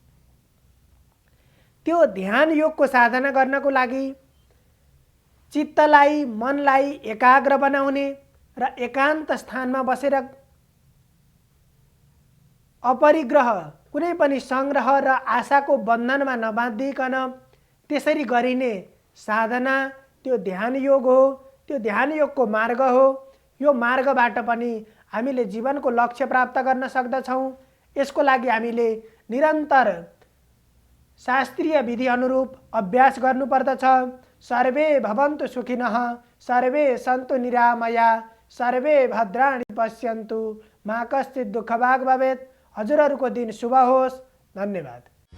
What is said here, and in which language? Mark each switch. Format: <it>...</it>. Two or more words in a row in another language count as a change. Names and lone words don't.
<ne>त्यो ध्यान योगको साधना गर्नको लागि चित्तलाई, मनलाई एकाग्र बनाउने र एकान्त स्थानमा बसेर अपरिग्रह कुनै पनि सङ्ग्रह र आशाको बन्धनमा नबाँधिकन त्यसरी गरिने साधना त्यो ध्यान योग हो। त्यो ध्यान योगको मार्ग हो। यो मार्गबाट पनि हामीले जीवनको लक्ष्य प्राप्त गर्न सक्दछौँ। यसको लागि हामीले निरन्तर शास्त्रीय विधि अनुरूप अभ्यास गर्नुपर्दछ।</ne> <sa>सर्वे भवन्तु सुखिनः, सर्वे सन्तु निरामया, सर्वे भद्राणि पश्यन्तु, मा कश्चित् दुःखभाग् भवेत्।</sa> <ne>हजुरहरूको दिन शुभ होस्। धन्यवाद।</ne>